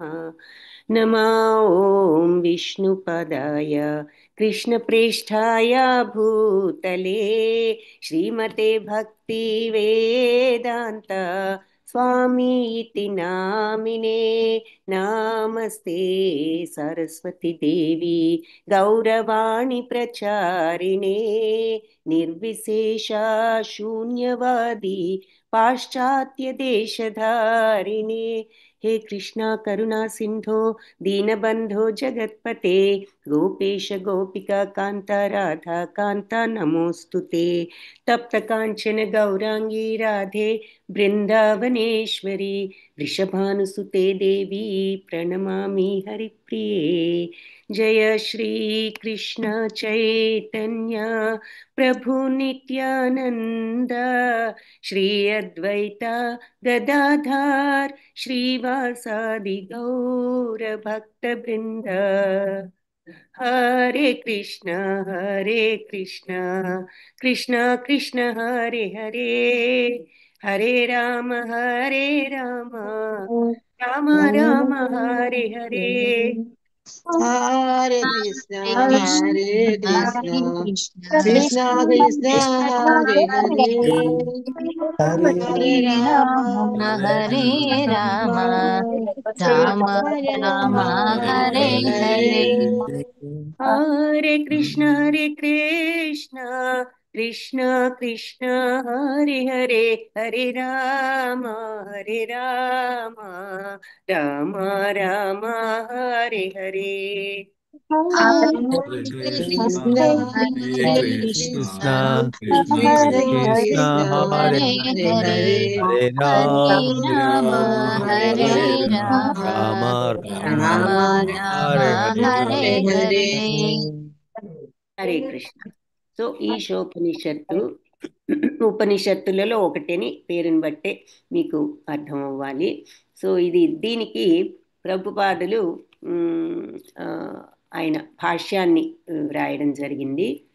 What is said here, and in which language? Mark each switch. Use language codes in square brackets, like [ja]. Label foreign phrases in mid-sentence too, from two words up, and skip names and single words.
[sa] నమో ఓం విష్ణుపదాయ కృష్ణప్రేష్ఠాయ భూతలే శ్రీమతే భక్తి వేదాంత స్వామి ఇతి నామినే. నమస్తే సరస్వతి దేవి గౌరవాణి ప్రచారిణే నిర్విశేష శూన్యవాది పాశ్చాత్య దేశధారిణే. हे कृष्णा करुणा सिंधो दीनबंधो जगत्पते गोपेश गोपिका कांता राधा कांता नमोस्तुते. तप्त कांचन गौरांगी राधे वृंदावनेश्वरी वृषभानुसुते देवी प्रणमामि हरिप्रिये. जय श्री कृष्ण चैतन्य प्रभु नित्यानंद श्री अद्वैता गदाधर श्रीवासादि गौर भक्त वृंद. हरे कृष्ण कृष्ण कृष्ण हरे हरे, हरे राम राम राम हरे हरे. हरे कृष्ण, हरे कृष्ण, कृष्ण कृष्ण, हरे हरे, हरे राम, हरे राम राम राम हरे हरे. हरे कृष्ण कृष्ण कृष्ण हरे हरे, हरे राम राम राम हरे हरे. हरे कृष्ण, हरे कृष्ण, कृष्ण कृष्ण, हरे Hare हरे, Hare, हरे राम Hare राम Rama, राम Hare राम हरे हरे. [te] హరే కృష్ణ. సో ఈశోపనిషత్తు ఉపనిషత్తులలో ఒకటని పేరుని బట్టే మీకు అర్థం అవ్వాలి. సో దీనికి ప్రభుపాదులు ఆయన భాష్యాన్ని రాయడం జరిగింది.